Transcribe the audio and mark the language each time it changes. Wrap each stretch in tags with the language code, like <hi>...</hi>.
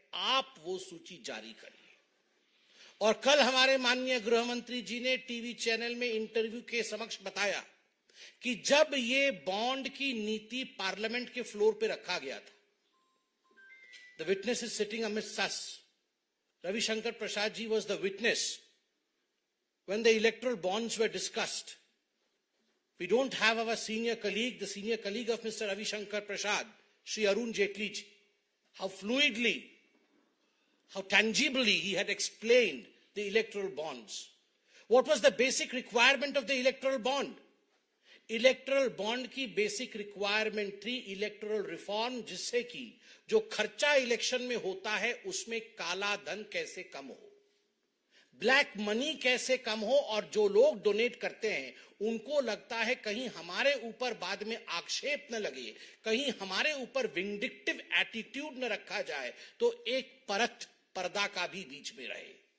<hi>आप वो सूची जारी करिए। और कल हमारे माननीय गृह मंत्री जी ने टीवी चैनल में इंटरव्यू के समक्ष बताया कि जब ये बॉन्ड की नीति पार्लियामेंट के फ्लोर पे रखा गया था,</hi> <en>The witness is sitting amidst us, Ravishankar Prasad ji was the witness when the electoral bonds were discussed. We don't have our senior colleague, the senior colleague of mister Ravishankar Prasad, Shri Arun Jaitley ji, how fluidly, how tangibly he had explained the electoral bonds. What was the basic requirement of the electoral bond?</en> <hi>Electoral bond की basic requirement थी electoral reform, जिससे कि जो खर्चा election में होता है उसमें काला धन कैसे कम हो, ब्लैक मनी कैसे कम हो, और जो लोग डोनेट करते हैं उनको लगता है कहीं हमारे ऊपर बाद में आक्षेप न लगे, कहीं हमारे ऊपर विंडिक्टिव एटीट्यूड न रखा जाए, तो एक पर्दा का भी बीच में रहे।</hi>